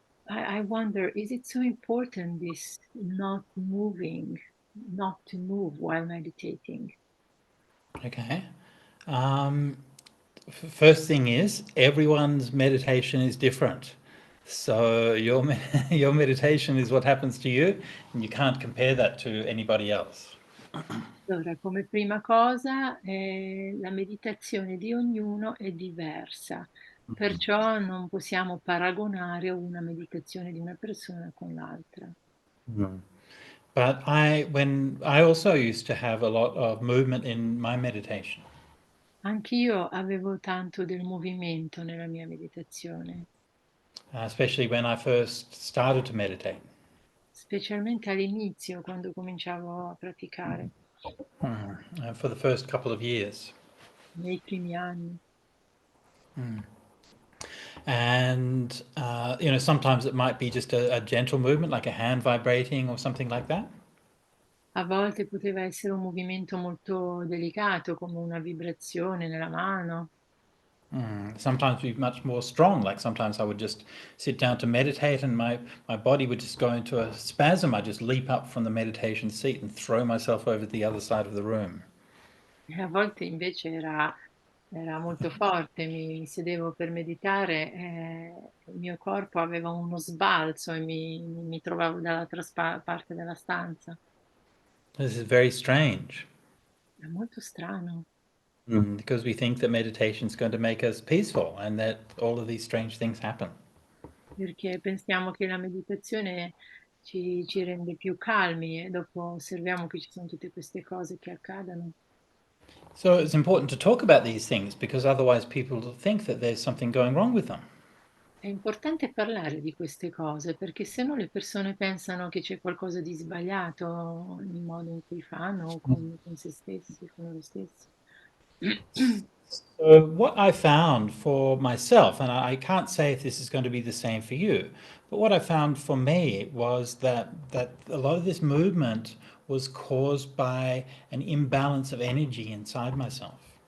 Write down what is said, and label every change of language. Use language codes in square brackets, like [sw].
[en] I wonder, is it so important this not moving, not to move while meditating? Okay. First thing is, everyone's meditation is different. So your your meditation is what happens to you, and you can't compare that to anybody else. [it] Allora, come prima cosa, la meditazione di ognuno è diversa, perciò non possiamo paragonare una meditazione di una persona con l'altra. [en] But when I also used to have a lot of movement in my meditation. [it] Anch'io avevo tanto del movimento nella mia meditazione, [en] Especially when I first started to meditate. [it] specialmente all'inizio, quando cominciavo a praticare, [en] For the first couple of years. [it] nei primi anni. [en] And, sometimes it might be just a gentle movement, like a hand vibrating or something like that. [it] A volte poteva essere un movimento molto delicato, come una vibrazione nella mano. [en] Sometimes be much more strong, like sometimes I would just sit down to meditate and my body would just go into a spasm. I'd just leap up from the meditation seat and throw myself over to the other side of the room. [it] E a volte invece era molto forte, mi sedevo per meditare e il mio corpo aveva uno sbalzo e mi trovavo dall'altra parte della stanza. [en] This is very strange. [it] È molto strano, [en] Because we think that meditation is going to make us peaceful and that all of these strange things happen. [it] perché pensiamo che la meditazione ci rende più calmi e dopo osserviamo che ci sono tutte queste cose che accadono. [en] So it's important to talk about these things because otherwise people think that there's something going wrong with them. [it] È importante parlare di queste cose perché se no le persone pensano che c'è qualcosa di sbagliato nel modo in cui fanno o con se stessi, con loro stessi. [en] So what I found for myself, and I can't say if this is going to be the same for you, but what I found for me was that a lot of this movement was caused by an imbalance of energy inside myself.